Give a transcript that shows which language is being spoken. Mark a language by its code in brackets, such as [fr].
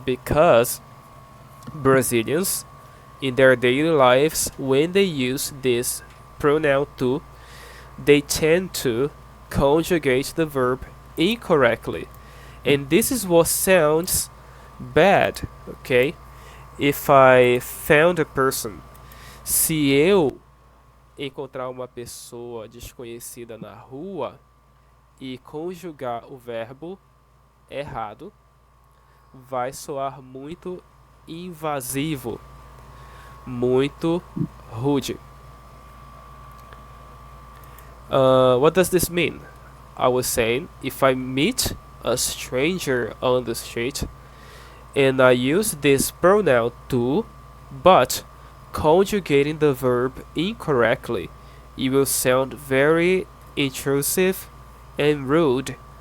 [en] Because Brazilians, in their daily lives, when they use this pronoun tu, they tend to conjugate the verb incorrectly. And this is what sounds bad, okay? If I found a person, [pt] se eu encontrar uma pessoa desconhecida na rua e conjugar o verbo errado, vai soar muito invasivo, muito rude. [en] What does this mean? I was saying, if I meet a stranger on the street and I use this pronoun tu, but conjugating the verb incorrectly, it will sound very intrusive and rude.